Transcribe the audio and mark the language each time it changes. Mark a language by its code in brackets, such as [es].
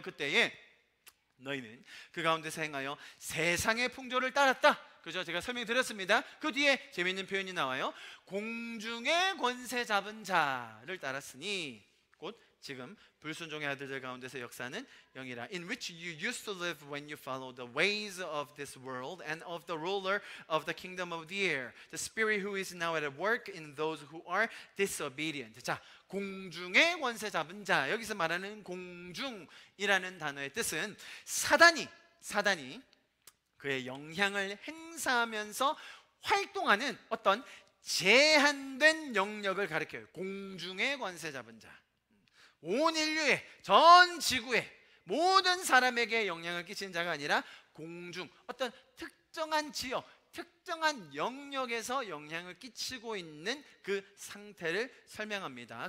[ko] 그때에 너희는 그 가운데서 행하여 세상의 풍조를 따랐다. 그죠? 제가 설명드렸습니다. 그 뒤에 재미있는 표현이 나와요. 공중의 권세 잡은 자를 따랐으니, 곧 지금 불순종의 아들들 가운데서 역사는 영이라. [en] In which you used to live when you followed the ways of this world and of the ruler of the kingdom of the air, the spirit who is now at work in those who are disobedient. [ko] 자, 공중의 권세 잡은 자, 여기서 말하는 공중이라는 단어의 뜻은 사단이 그의 영향을 행사하면서 활동하는 어떤 제한된 영역을 가리켜요. 공중의 권세 잡은 자, 온 인류의, 전 지구의 모든 사람에게 영향을 끼치는 자가 아니라 공중, 어떤 특정한 지역, 특정한 영역에서 영향을 끼치고 있는 그 상태를 설명합니다.